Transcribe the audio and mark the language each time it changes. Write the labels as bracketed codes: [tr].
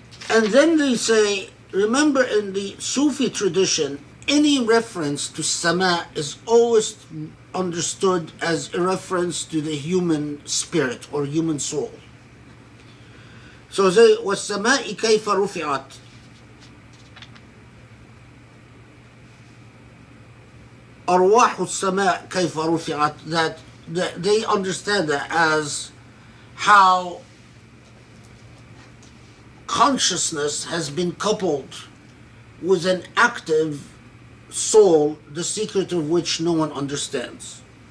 [en] And then they say, remember in the Sufi tradition, any reference to sama is always understood as a reference to the human spirit or human soul. [ar] So they, وَالسَّمَاءِ كَيْفَ رُفِعَتْ. أَرْوَاحُ السَّمَاء كَيْفَ رُفِعَتْ. That [en] they understand that as how consciousness has been coupled with an active soul, the secret of which no one understands.